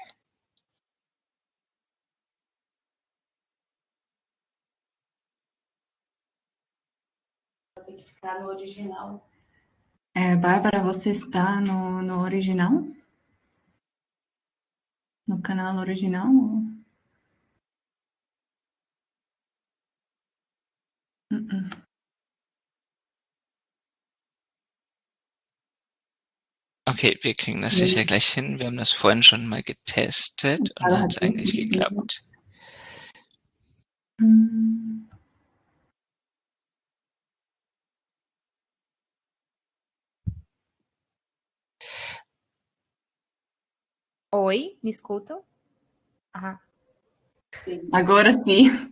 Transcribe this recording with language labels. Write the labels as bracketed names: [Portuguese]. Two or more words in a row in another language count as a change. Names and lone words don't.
[Portuguese] Tem que ficar no original. Bárbara, você está no original? No canal original? [German] Okay, wir kriegen das sicher gleich hin. Wir haben das vorhin schon mal getestet und da hat es eigentlich geklappt. [Portuguese] Oi, me escutam? Ah, Agora sim.